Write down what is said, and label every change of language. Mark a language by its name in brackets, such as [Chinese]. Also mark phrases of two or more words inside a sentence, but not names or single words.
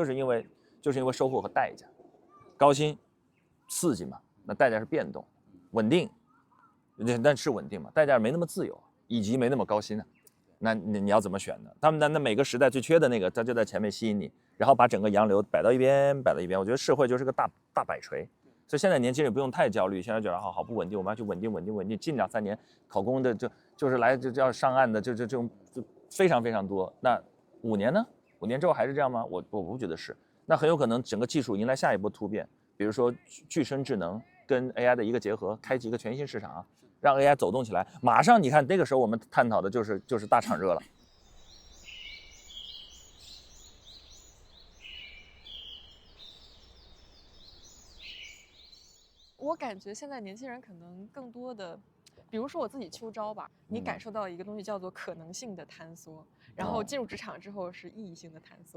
[Chinese] 就是因為收穫和代價，高薪刺激嘛，那代價是變動，穩定，但是穩定嘛，代價沒那麼自由，以及沒那麼高薪啊，那你要怎麼選呢？他們那每個時代最缺的那個，他就在前面吸引你，然後把整個洋流擺到一邊，我覺得社會就是個大擺錘。所以現在年輕人不用太焦慮，現在覺得好不穩定，我們要去穩定，近2-3年考公的就是來就要上岸的，就這種就非常非常多。那5年呢？5年之後还是这样吗？我不觉得是。那很有可能整个技术迎来下一波突变，比如說具身智能跟 AI 的一個結合，開啟一個全新市場，讓 AI 走動起來。馬上你看那個時候我們探討的就是大廠熱了。我感覺現在年輕人可能更多的，比如說我自己秋招吧，你感受到一個東西叫做可能性的坍縮，然後進入職場之後是意義性的坍縮。